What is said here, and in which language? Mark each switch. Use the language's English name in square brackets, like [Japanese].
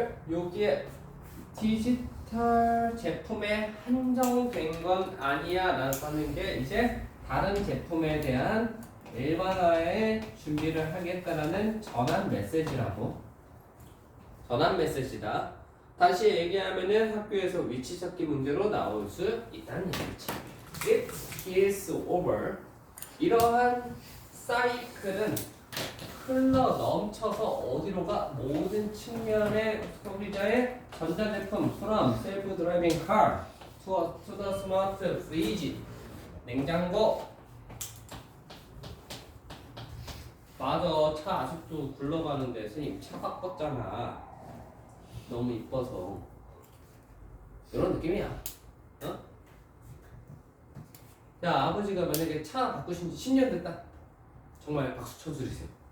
[Korean] 여기에 디지털 제품에 한정된 건 아니야 라고 하는 게 이제 다른 제품에 대한 일반화의 준비를 하겠다라는 전환 메시지라고. 전환 메시지다. 다시 얘기하면은 학교에서 위치 찾기 문제로 나올 수 있다는 얘기지. [English] It is over. [Korean] 이러한 사이클은 흘러 넘쳐서 어디로 가? 모든 측면의 소비자의 전자제품 [English] from self-driving car to the smart fridge [Korean] 냉장고. 맞아, 차 아직도 굴러가는데 선생님 차 바꿨잖아. 너무 이뻐서 이런 느낌이야. 어? 야, 아버지가 만약에 차 바꾸신 지 10년 됐다. 정말 박수 쳐주세요.